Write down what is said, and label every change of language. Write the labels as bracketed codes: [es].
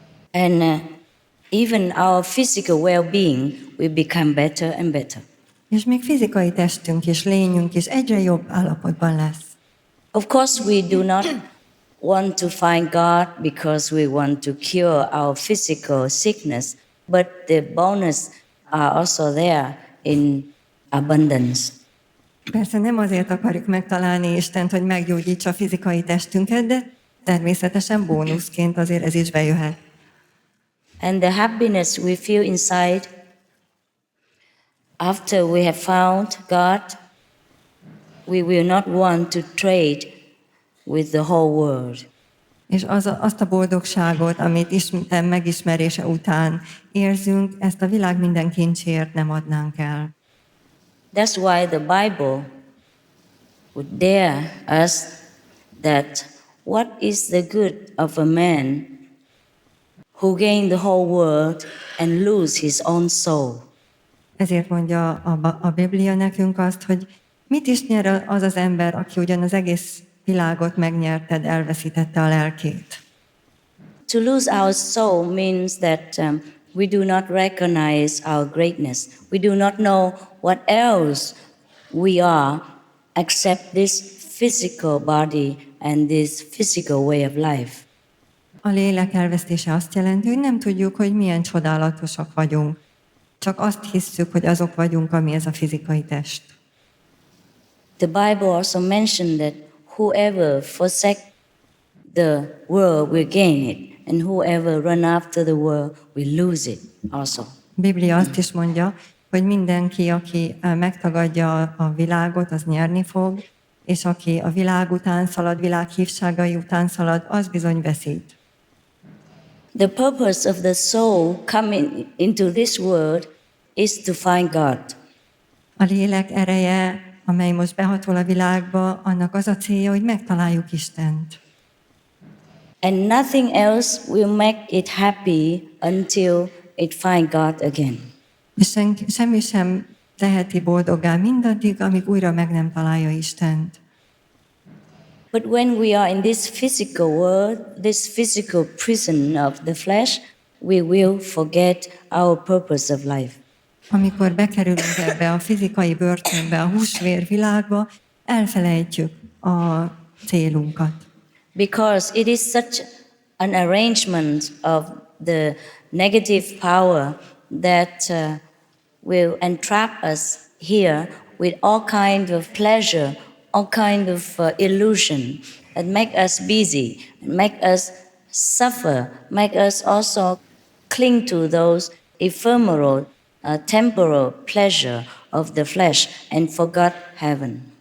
[en] And even our physical well-being will become better and better. [hu] És még fizikai testünk és lényünk is egyre jobb állapotban lesz. [en] Of course, we do not want to find God because we want to cure our physical sickness, but the bonus are also there in abundance. [hu] Persze nem azért akarjuk megtalálni Istent, hogy meggyógyítsa a fizikai testünket, de természetesen bónuszként azért ez is bejöhet. [en] And the happiness we feel inside after we have found God, we will not want to trade with the whole world. [hu] És azt a boldogságot, amit Isten megismerése után érzünk, ezt a világ minden kincsért nem adnánk el. [en] That's why the Bible would dare us that what is the good of a man who gain the whole world and lose his own soul? [hu] Ezért mondja a Biblia nekünk azt, hogy mit is nyer az az ember, aki ugyan az egész világot megnyerted, elveszítette a lelkét. [en] To lose our soul means that we do not recognize our greatness. We do not know what else we are except this physical body and this physical way of life. [hu] A lélek elvesztése azt jelenti, hogy nem tudjuk, hogy milyen csodálatosak vagyunk. Csak azt hisszük, hogy azok vagyunk, ami ez a fizikai test. [en] The Bible also mentioned that whoever forsake the world will gain it, and whoever run after the world will lose it also. [hu] A Biblia azt is mondja, hogy mindenki, aki megtagadja a világot, az nyerni fog, és aki a világ után szalad, világ hívságai után szalad, az bizony veszít. [en] The purpose of the soul coming into this world is to find God. [hu] A lélek ereje, amely most behatol a világba, annak az a célja, hogy megtaláljuk Istent. [en] And nothing else will make it happy until it find God again. [hu] És semmi sem teheti boldoggá mindaddig, amíg újra meg nem találja Istent. [en] But when we are in this physical world, this physical prison of the flesh, we will forget our purpose of life. [hu] Amikor bekerülünk ebbe a fizikai börtönbe, a húsvér világba, elfelejtjük a célunkat. [en] Because it is such an arrangement of the negative power that will entrap us here with all kind of pleasure, all kind of illusion that make us busy, make us suffer, make us also cling to those ephemeral, temporal pleasure of the flesh and forgot heaven.